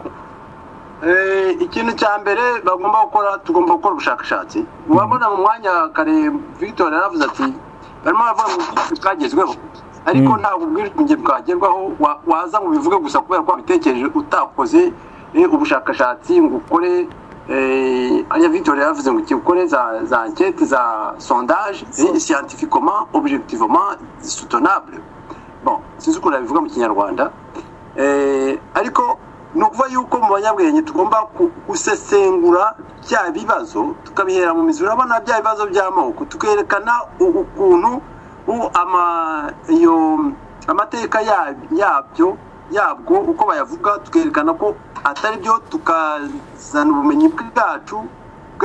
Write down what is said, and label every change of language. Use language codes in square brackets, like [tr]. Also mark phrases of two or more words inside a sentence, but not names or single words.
[rw] ikintu cya mbere bagomba gukora tugomba gukora ubushakashatsi wabona mu mwanya kare Victor yaravuze ati barimo bavuga ngo bwagezweho ariko ntabwo ubwirunge bwagerwaho waza ngo bivuge gusa kubera ko wabitekereje utakoze ubushakashatsi ngo ukore aya Victor yaravuze ngo ukore za enquête za [fr] sondage scientifiquement objectivement soutenable [rw] bon sinzi uko nabivuga mu kinyarwanda ariko ni ukuvuga yuko mu banyabwenge tugomba gusesengura bya bibazo tukabihera mu mizi urabona bya bibazo by'amoko tukerekana ukuntu amateka yabwo uko bayavuga tukerekana ko atari byo tukazana ubumenyi bwacu bwa